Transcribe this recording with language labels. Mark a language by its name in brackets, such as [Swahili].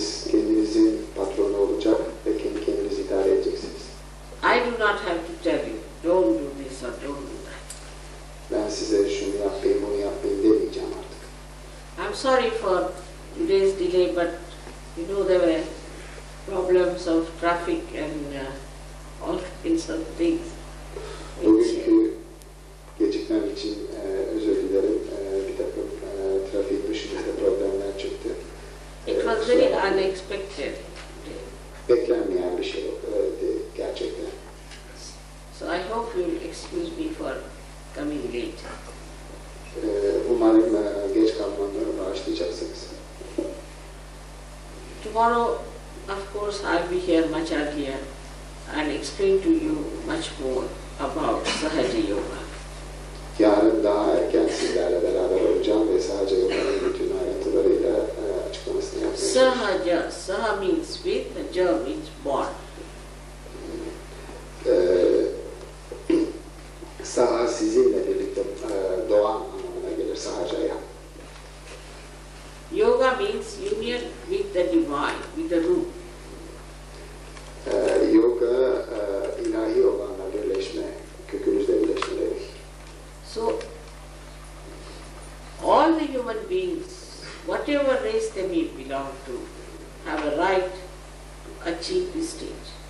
[Turkish] Kendinizin patronu olacak ve kendi kendinizi idare edeceksiniz. [English] I do not have to tell you, don't do this or don't do that. [Turkish] Ben size şunu yapmayın, bunu yapmayın demeyeceğim artık. [English] I'm sorry for today's delay, but you know there were problems of traffic and all kinds of things. [Turkish] Bugünkü gecikmem için özür dilerim. Bir takım trafik dışında problemler çıktı. [English] It was very unexpected. [Turkish] Beklenmeyen bir şey gerçekten. [English] So I hope you'll excuse me for coming late. [Turkish] Umarım geç kalmamı bağışlayacaksınız. [English] Tomorrow, of course, I'll be here much earlier and explain to you much more about Sahaja Yoga. [Turkish] Yarın daha erken sizlerle beraber olacağım ve Sahaja Yoga'nın bütün ayrıntılarıyla açıklamasını yapmaya çalışacağım. [English] Sahaja, Saha means with, Ja means born. [Turkish] Saha sizinle birlikte doğan anlamına gelir Sahaja'ya. [English] Yoga means union with the divine, with the root. [Turkish] Yoga ilahi olanla birleşme, kökünüzle birleşme demek. [English] So, all the human beings, whatever race they may belong to, have a right to achieve this stage.